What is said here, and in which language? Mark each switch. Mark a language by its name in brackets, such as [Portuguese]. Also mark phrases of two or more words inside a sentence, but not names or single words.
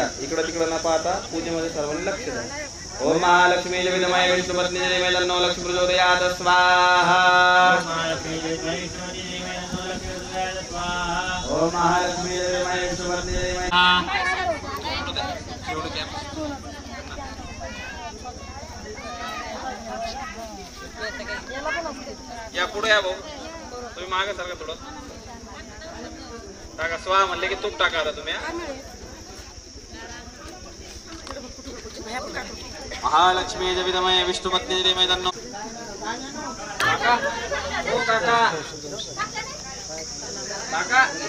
[Marathi] इकडे तिकडे न पाहता पूजेमध्ये सर्वांनी लक्ष द्या. [Sanskrit] ओम महालक्ष्मी विद्महे विष्णुपत्नी धीमहि तन्नो लक्ष्मी प्रचोदयात् स्वाहा. ओम महालक्ष्मी विद्महे विष्णुपत्नी धीमहि. [Marathi] या पुढे या भाऊ तुम्ही मागे सारखा थोडं टाका. स्वाहा म्हणले की तूप टाका आता तुम्ही. [Sanskrit] महालक्ष्मी विद्महे विष्णुपत्नी धीमहि तन्नो. [Marathi] काका ओ काका काका